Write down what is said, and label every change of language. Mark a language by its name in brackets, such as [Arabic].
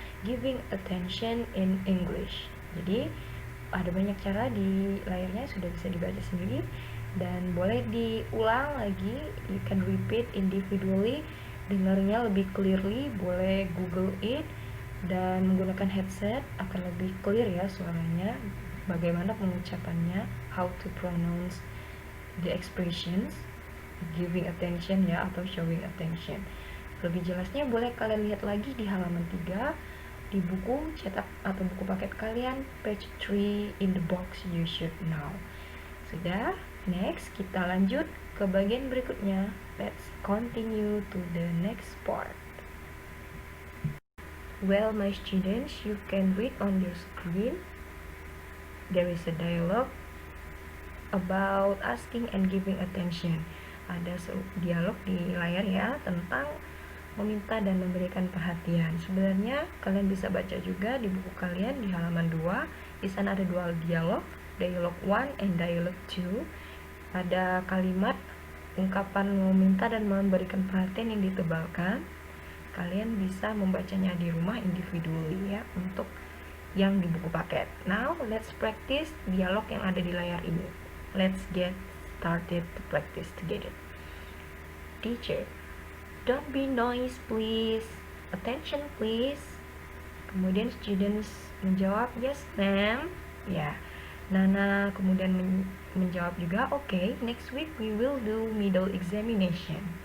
[English] Giving attention in English. [Indonesian] Jadi ada banyak cara di layarnya, sudah bisa dibaca sendiri dan boleh diulang lagi. [English] You can repeat individually, [Indonesian] dengarnya lebih clearly, boleh Google it dan menggunakan headset akan lebih clear ya suaranya, bagaimana pengucapannya, [English] how to pronounce the expressions, [Indonesian] giving attention ya atau showing attention. Lebih jelasnya boleh kalian lihat lagi di halaman 3 di buku cetak atau buku paket kalian, [English] page 3 in the box you should know. [Indonesian] Sudah, next kita lanjut ke bagian berikutnya. [English] Let's continue to the next part. Well, my students, you can read on your screen. There is a dialogue about asking and giving attention. [Indonesian] Ada dialog di layar ya tentang meminta dan memberikan perhatian. Sebenarnya kalian bisa baca juga di buku kalian di halaman 2. Di sana ada dua dialog 1 and dialog 2. Ada kalimat ungkapan meminta dan memberikan perhatian yang ditebalkan. Kalian bisa membacanya di rumah individually ya untuk yang di buku paket. [English] Now let's practice dialog [Indonesian] yang ada di layar ini. [English] Let's get started to practice together. Teacher, don't be noise please. Attention please. [Indonesian] Kemudian students menjawab [English] yes ma'am. [Indonesian] Ya, Nana kemudian menjawab juga [English] okay, next week we will do middle examination.